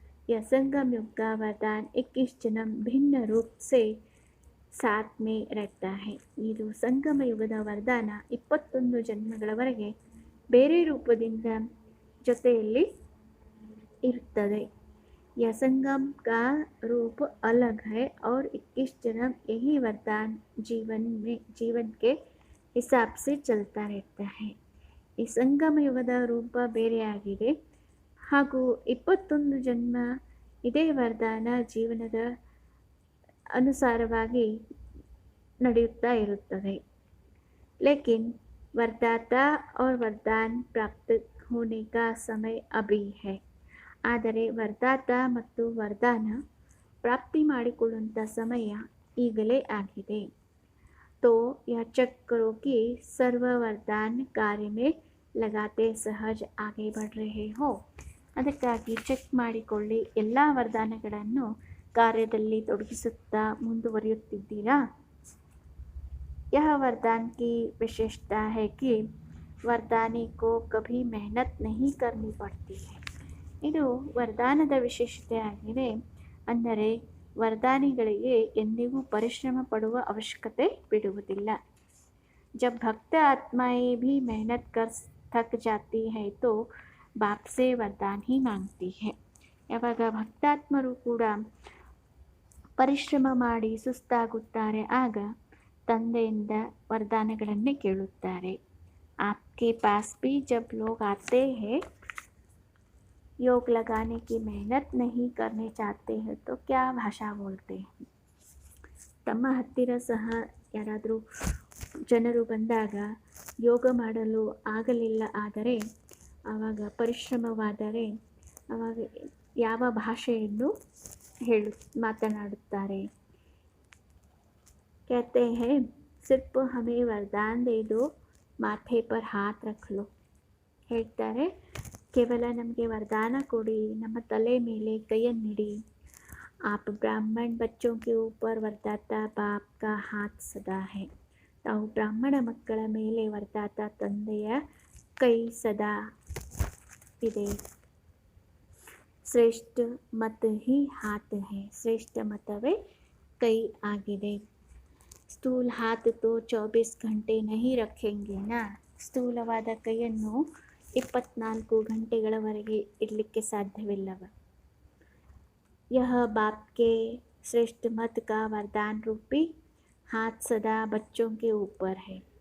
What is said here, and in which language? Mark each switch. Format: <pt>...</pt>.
<hi>यह संगम युग का वरदान 21 जन्म भिन्न रूप से साथ में रहता है.</hi> <kn>ಇದು ಸಂಗಮ ಯುಗದ ವರದಾನ 21 ಜನ್ಮಗಳವರೆಗೆ ಬೇರೆ ರೂಪದಿಂದ ಜೊತೆಯಲ್ಲಿ ಇರುತ್ತದೆ.</kn> <hi>यह संगम का रूप अलग है और 21 जन्म यही वरदान जीवन के हिसाब से चलता रहता है.</hi> <kn>ಈ ಸಂಗಮ ಯುಗದ ರೂಪ ಬೇರೆಯಾಗಿದೆ ಹಾಗೂ 21 ಜನ್ಮ ಇದೇ ವರದಾನ ಜೀವನದ ಅನುಸಾರವಾಗಿ ನಡೆಯುತ್ತಾ ಇರುತ್ತದೆ.</kn> <hi>लेकिन वरदाता और वरदान प्राप्त होने का समय अभी है.</hi> <kn>ಆದರೆ ವರದಾತ ಮತ್ತು ವರದಾನ ಪ್ರಾಪ್ತಿ ಮಾಡಿಕೊಳ್ಳುವಂಥ ಸಮಯ ಈಗಲೇ ಆಗಿದೆ.</kn> <hi>तो यह चेक करो कि सर्व वरदान कार्य में लगाते सहज आगे बढ़ रहे हो.</hi> <kn>ಅದಕ್ಕಾಗಿ ಚೆಕ್ ಮಾಡಿಕೊಳ್ಳಿ, ಎಲ್ಲ ವರದಾನಗಳನ್ನು ಕಾರ್ಯದಲ್ಲಿ ತೊಡಗಿಸುತ್ತಾ ಮುಂದುವರಿಯುತ್ತಿದ್ದೀರಾ.</kn> <hi>यह वरदान की विशेषता है कि वरदानी को कभी मेहनत नहीं करनी पड़ती है.</hi> <kn>ಇದು ವರದಾನದ ವಿಶೇಷತೆ ಆಗಿದೆ. ಅಂದರೆ ವರದಾನಿಗಳಿಗೆ ಎಂದಿಗೂ ಪರಿಶ್ರಮ ಪಡುವ ಅವಶ್ಯಕತೆ ಬಿಡುವುದಿಲ್ಲ.</kn> <hi>जब भक्त आत्माएं भी मेहनत कर थक जाती है तो बाप से वरदान ही मांगती है.</hi> <kn>ಯಾವಾಗ ಭಕ್ತಾತ್ಮರು ಕೂಡ ಪರಿಶ್ರಮ ಮಾಡಿ ಸುಸ್ತಾಗುತ್ತಾರೆ ಆಗ ತಂದೆಯಿಂದ ವರದಾನಗಳನ್ನೇ ಕೇಳುತ್ತಾರೆ.</kn> <hi>आपके पास भी जब लोग आते हैं, योग लगाने की मेहनत नहीं करने चाहते हैं, तो क्या भाषा बोलते हैं?</hi> <kn>ತಮ್ಮ ಹತ್ತಿರ ಸಹ ಯಾರಾದರೂ ಜನರು ಬಂದಾಗ ಯೋಗ ಮಾಡಲು ಆಗಲಿಲ್ಲ ಆದರೆ, ಆವಾಗ ಪರಿಶ್ರಮವಾದರೆ ಆವಾಗ ಯಾವ ಭಾಷೆಯನ್ನು ಮಾತನಾಡುತ್ತಾರೆ?</kn> <hi>कहते हैं सिर्फ हमें वरदान दे दो, माथे पर हाथ रख लो.</hi> <kn>ಹೇಳ್ತಾರೆ, ಕೇವಲ ನಮಗೆ ವರದಾನ ಕೊಡಿ, ನಮ್ಮ ತಲೆ ಮೇಲೆ ಕೈಯನ್ನಿಡಿ.</kn> <hi>आप ब्राह्मण बच्चों के ऊपर वरदाता बाप का हाथ सदा है.</hi> <kn>ತಾವು ಬ್ರಾಹ್ಮಣ ಮಕ್ಕಳ ಮೇಲೆ ವರದಾತ ತಂದೆಯ ಕೈ ಸದಾ ಇದೆ.</kn> <hi>ಶ್ರೇಷ್ಠ ಮತ ಹಿ हाथ है.</hi> <kn>ಶ್ರೇಷ್ಠ ಮತವೇ ಕೈ ಆಗಿದೆ.</kn> <hi>ಸ್ಥೂಲ हाथ तो 24 घंटे नहीं रखेंगे ना.</hi> <kn>ಸ್ಥೂಲವಾದ ಕೈಯನ್ನು 24 ಗಂಟೆಗಳವರೆಗೆ ಇಡಲಿಕ್ಕೆ ಸಾಧ್ಯವಿಲ್ಲವ.</kn> <hi>यह बाप के श्रेष्ठ मत का वरदान रूपी हाथ सदा बच्चों के ऊपर है.</hi>